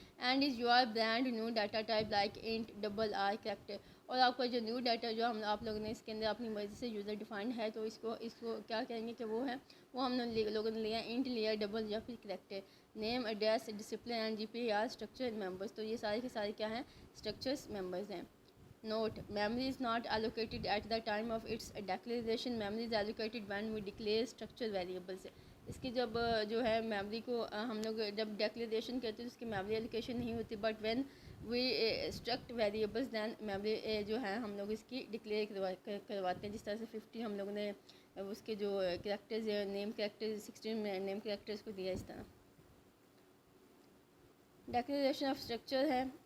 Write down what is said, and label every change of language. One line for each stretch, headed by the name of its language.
English: And is your brand new data type like int double or character.
Urdu: اور آپ کا جو نیو ڈاٹا جو آپ لوگوں نے اس کے اندر اپنی مرضی سے یوزر ڈیفائنڈ ہے تو اس کو کیا کہیں گے کہ وہ ہے, وہ ہم لوگوں نے لیا انٹ لیا ڈبل یا پھر character.
English: Name, address, discipline and GPA are structure members.
Urdu: تو یہ سارے کے سارے کیا ہیں, اسٹرکچرس ممبرز ہیں.
English: Note: memory is not allocated at the time of its declaration. Memory is allocated when we declare structure variables.
Urdu: اس کی جب جو ہے میموری کو ہم لوگ جب ڈیکلیریشن کرتے ہیں تو اس کی میموری ایلوکیشن نہیں ہوتی,
English: but when we struct variables then
Urdu: memory جو ہے ہم لوگ اس کی ڈکلیئر کرواتے ہیں. جس طرح سے 50 ہم لوگوں نے اس کے جو کریکٹرز نیم کریکٹر 16 نیم کریکٹرز کو دیا. اس طرح ڈیکلیریشن آف اسٹرکچر ہے.